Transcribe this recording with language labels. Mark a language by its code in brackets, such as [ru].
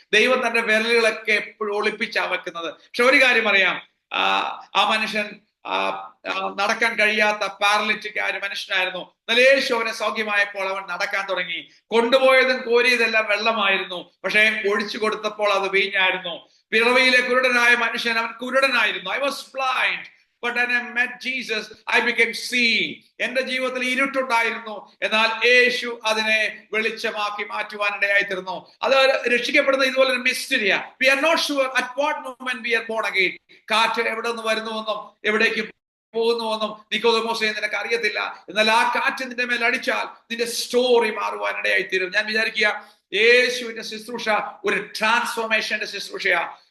[ml] ദൈവം തന്റെ വിരലുകളൊക്കെ എപ്പോഴും ഒളിപ്പിച്ചാ വെക്കുന്നത്. പക്ഷെ ഒരു കാര്യം അറിയാം, ആ മനുഷ്യൻ നടക്കാൻ കഴിയാത്ത പാരലിറ്റിക് ആയ ഒരു മനുഷ്യനായിരുന്നു. യേശു അവനെ സൗഖ്യമായപ്പോൾ അവൻ നടക്കാൻ തുടങ്ങി. കൊണ്ടുപോയതും കോരിയതെല്ലാം വെള്ളമായിരുന്നു, പക്ഷെ ഒഴിച്ചു കൊടുത്തപ്പോൾ അത് വീഞ്ഞായിരുന്നു. പിറവിയിലെ കുരുടനായ മനുഷ്യൻ, അവൻ കുരുടനായിരുന്നു. [en] I was blind, but when I met Jesus, I became seeing. [ml] എന്റെ ജീവിതത്തിൽ ഇരുട്ടുണ്ടായിരുന്നു, എന്നാൽ യേശു അതിനെ വെളിച്ചമാക്കി മാറ്റുവാൻ ഇടയായിത്തീർന്നു. അത് രക്ഷിക്കപ്പെടുന്ന ഇതുപോലെ ഒരു മിസ്റ്ററിയാ. [en] We are not sure at what moment we are born again. [ml] കാറ്റ് എവിടെ നിന്ന് വരുന്നുവെന്നും എവിടേക്ക് പോകുന്നുവെന്നും നിക്കോദെമോസേ നിനക്ക് അറിയത്തില്ല. എന്നാൽ ആ കാറ്റ് നിന്റെ മേൽ അടിച്ചാൽ നിന്റെ സ്റ്റോറി മാറുവാൻ ഇടയായിത്തീരും. ഞാൻ വിചാരിക്കുക, യേശുവിന്റെ ശുശ്രൂഷ ഒരു ട്രാൻസ്ഫോർമേഷന്റെ ശുശ്രൂഷയാ.